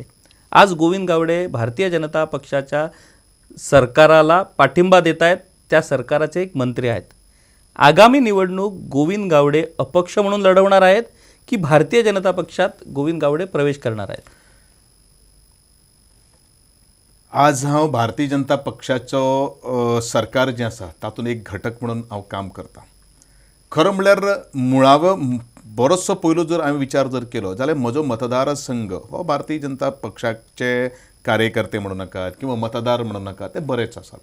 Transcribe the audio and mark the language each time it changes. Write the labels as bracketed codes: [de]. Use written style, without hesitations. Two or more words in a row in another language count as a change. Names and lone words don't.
[mr] आज गोविंद गावडे भारतीय जनता पक्षाच्या सरकाराला पाठिंबा देत आहेत, त्या सरकाराचे एक मंत्री आहेत. आगामी निवडणूक गोविंद गावडे अपक्ष म्हणून लढवणार आहेत की भारतीय जनता पक्षात गोविंद गावडे प्रवेश करणार आहेत? [kok] आज हांव भारतीय जनता पक्षाचो सरकार जें आसा तातूंत एक घटक म्हणून हांव काम करता. खरं म्हणल्यार मुळावो बरोचसो पयलो जर हांवें विचार जर केलो जाल्यार म्हजो मतदारसंघ हो भारतीय जनता पक्षाचे कार्यकर्ते म्हणूं नाकात किंवा मतदार म्हणूं नाकात, ते बरेच आसात.